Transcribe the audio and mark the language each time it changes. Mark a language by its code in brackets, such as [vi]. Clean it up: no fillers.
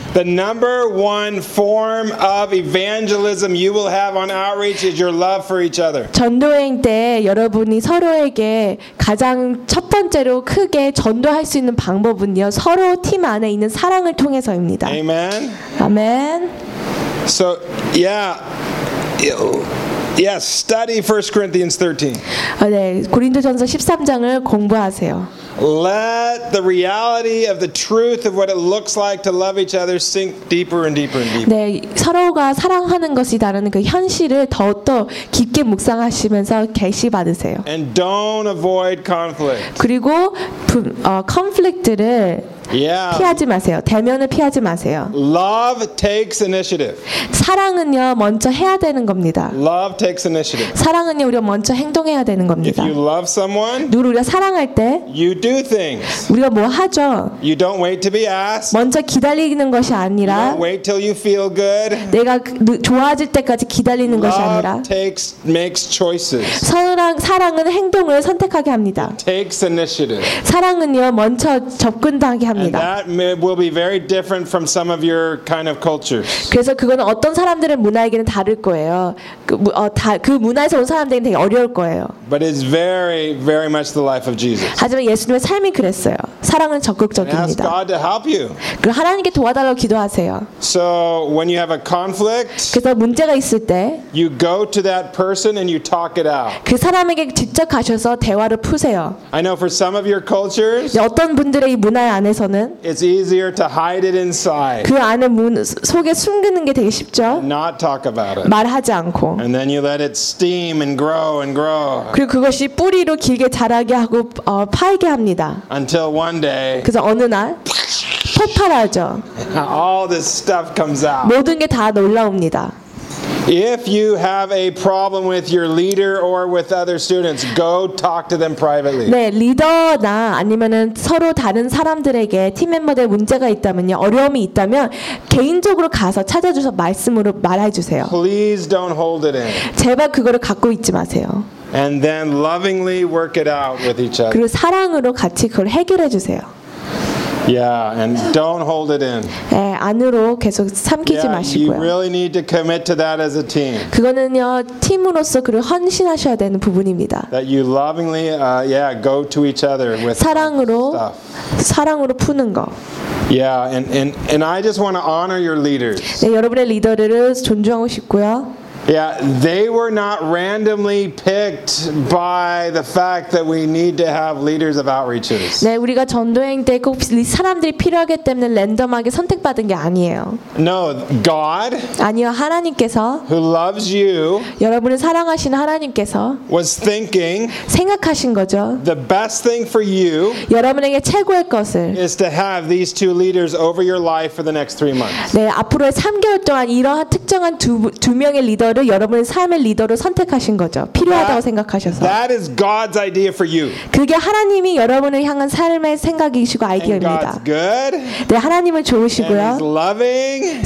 [en] The number one form of evangelism you will have on outreach is your love for each other. [ko] 전도행 때 여러분이 서로에게 가장 첫 번째로 크게 전도할 수 있는 방법은요 서로 팀 안에 있는 사랑을 통해서입니다. [en] Amen. Amen. So, yes, study 1 Corinthians 13. [ko] 네, 고린도전서 13장을 공부하세요. [en] Let the reality of the truth of what it looks like to love each other sink deeper and deeper and deeper. [ko] 네, 서로가 사랑하는 것이라는 그 현실을 더욱더 깊게 묵상하시면서 계시 받으세요. [en] And don't avoid conflict. [ko] 그리고 conflict를 피하지 마세요. 대면을 피하지 마세요. [en] Love takes initiative. [ko] 사랑은요 먼저 해야 되는 겁니다. [en] Love takes initiative. [ko] 사랑은요 우리가 먼저 행동해야 되는 겁니다. [en] If you love someone, [ko] 누구를 우리가 사랑할 때, [en] you do things. [ko] 우리가 뭐 하죠? [en] You don't wait to be asked. [ko] 먼저 기다리는 것이 아니라, [en] you don't wait till you feel good. [ko] 내가 좋아질 때까지 기다리는 [en] love [ko] 것이 아니라, [en] love takes makes choices. [ko] 사랑은 행동을 선택하게 합니다. [en] It takes initiative. [ko] 사랑은요 먼저 접근하게 합니다. [en] And that will be very different from some of your kind of cultures. [ko] 그래서 그건 어떤 사람들의 문화에게는 다를 거예요. 그 문화에서 온 사람들에게 되게 어려울 거예요. [en] But it's very, very much the life of Jesus. [ko] 하지만 예수님의 삶이 그랬어요. 사랑은 적극적입니다. [en] And ask God to help you. [ko] 그 하나님께 도와달라고 기도하세요. [en] So when you have a conflict, [ko] 그래서 문제가 있을 때, [en] you go to that person and you talk it out. [ko] 그 사람에게 직접 가셔서 대화를 푸세요. [en] I know for some of your cultures, [ko] 어떤 분들의 문화에 안에 [en] It's easier to hide it inside. [ko] 그 안에 문 속에 숨기는 게 되게 쉽죠. [en] Not talk about it. [ko] 말하지 않고. [en] And then you let it steam and grow and grow. [ko] 그리고 그것이 뿌리로 길게 자라게 하고 파이게 합니다. [en] Until one day. [ko] 그래서 어느 날 폭발하죠. [en] All this stuff comes out. [ko] 모든 게 다 놀라옵니다. [en] If you have a problem with your leader or with other students, go talk to them privately. [ko] 네, 리더나 아니면은 서로 다른 사람들에게 팀 멤버들 문제가 있다면요, 어려움이 있다면 개인적으로 가서 찾아주셔서 말씀으로 말해 주세요. [en] Please don't hold it in. [ko] 제발 그거를 갖고 있지 마세요. [en] And then lovingly work it out with each other. [ko] 그리고 사랑으로 같이 그걸 해결해 주세요. [en] Yeah, and don't hold it in. [ko] 네, 안으로 계속 삼키지 마시고요. [en] Yeah, you really need to commit to that as a team. [ko] 그거는요 팀으로서 그를 헌신하셔야 되는 부분입니다. [en] That you lovingly, go to each other with [ko] 사랑으로 [en] stuff. [ko] 사랑으로 푸는 거. [en] Yeah, and I just want to honor your leaders. [ko] 네, 여러분의 리더들을 존중하고 싶고요. [en] Yeah, they were not randomly picked by the fact that we need to have leaders of outreaches. [ko] 네, 우리가 전도행 때 꼭 사람들이 필요하기 때문에 랜덤하게 선택받은 게 아니에요. [en] No, God. [ko] 아니요, 하나님께서. [en] Who loves you? [ko] 여러분을 사랑하시는 하나님께서. [en] Was thinking. [ko] 생각하신 거죠. [en] The best thing for you. [ko] 여러분에게 최고의 것을. [en] Is to have these two leaders over your life for the next three months. [ko] 네, 앞으로의 3개월 동안 이러한 특정한 두 명의 리더 여러분의 삶의 리더로 선택하신 거죠. 필요하다고 생각하셔서. [en] That is God's idea for you. [ko] 그게 하나님이 여러분을 향한 삶의 생각이시고 아이디어입니다. [en] And God's good. [ko] 네, 하나님은 좋으시고요. [en] And he's loving.